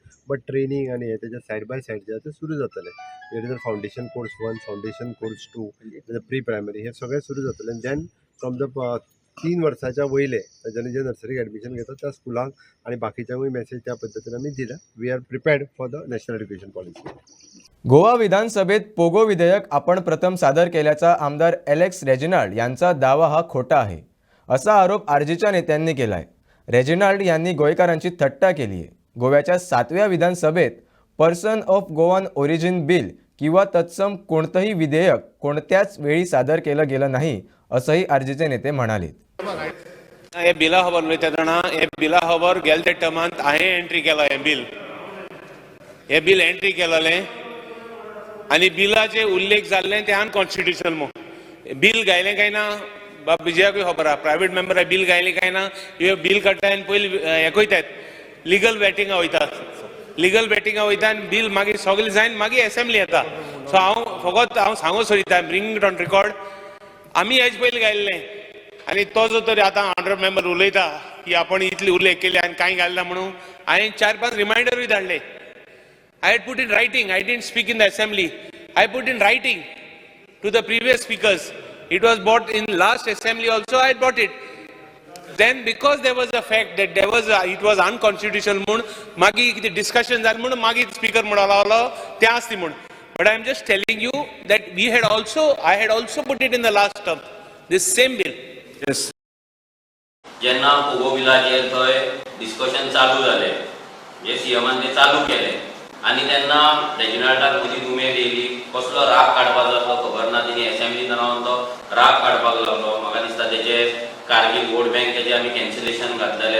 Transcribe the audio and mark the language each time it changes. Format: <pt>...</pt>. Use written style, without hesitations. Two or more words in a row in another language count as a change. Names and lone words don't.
<kok>बट ट्रेनींग आनी हे तेजे</kok> <en>side by side</en> <kok>जे ते सुरू जातले. हेर</kok> <en>foundation course</en> <kok>1,</kok> <en>foundation course</en> <kok>2,</kok> <en>pre primary</en> <kok>हे सगळे सुरू जातले.</kok> <en>then from the</en> <kok>3 वर्साच्या वयले तांच्यांनी जे नर्सरीक एडमिशन घेतात त्या स्कुलांक आणि बाकीच्यांकूय मेसेज त्या पद्दतीन आमी दिला.</kok> <en>We are prepared for the National Education Policy.</en> <mr>गोवा विधानसभेत पोगो विधेयक आपण प्रथम सादर केल्याचा आमदार एलेक्स रेजिनाल्ड यांचा दावा हा खोटा आहे असा आरोप आरजीच्या नेत्यांनी केला आहे. रेजिनाल्ड यांनी गोयकारांची थट्टा केली आहे. गोव्याच्या 7व्या विधानसभेत पर्सन ऑफ गोवान ओरिजिन बिल किंवा तत्सम कोणतंही विधेयक कोणत्याच वेळी सादर केलं गेलं नाही असंही आरजीचे नेते म्हणाले.</mr> <kok>हे बिला खबर उलयता तेन्ना हे बिला खबर गेल्या त्या टर्मांत हांवें एंट्री केला. हे बिल एंट्री केलेलें आनी बिलाचे उल्लेख जाल्ले ते अनकॉन्स्टिट्युशनल म्हणून. बिल गायलें काय ना बाब विजयाकूय खबर आहा.</kok> <en>private member bill</en> <kok>गायलें काय ना हे बिल काडटा आनी पयलीं हे कोयतात</kok> <en>legal vetting</en> <kok>वयतात.</kok> <en>legal vetting</en> <kok>वयता आनी बिल मागीर सगळें जायन मागीर असेंब्ली येता. सो हांव सांगूंक सोदिता</kok> <en>bring it on record.</en> <kok>आमी हेज पयलीं गायल्लें आनी तो जो तरी आतां</kok> <en>honourable member</en> <kok>उलयता की आपण इतली उल्लेख केले आनी कांय घालना म्हणून हांवें 4-5 रिमांयडरूय धाडले.</kok> <en>I had put in writing. I didn't speak in the assembly. I put in writing to the previous speakers. It was brought in last assembly also. I had brought it. Then because there was a fact that it was unconstitutional</en> <kok>म्हणून मागीर कितें डिस्कशन जालें म्हणून मागीर स्पीकर म्हणून लागलो तें आसती म्हणून.</kok> <en>But I am just telling you that I had also put it in the last term. This same bill. Yes.</en> <kok>जेन्ना पोगो बिलाचेर थंय डिस्कशन चालू जालें जे सीएमान ते चालू केलें आनी तेन्ना रेजिनाल्डाक मदीं उमेद येयली कसलो राग काडपाक लागलो खबर ना. तेणी एसेंब्लीन रावन तो राग काडपाक लागलो. म्हाका दिसता तेजे कारगील वोट बँकेचे आमी कॅन्सलेशन घातलेले.</kok>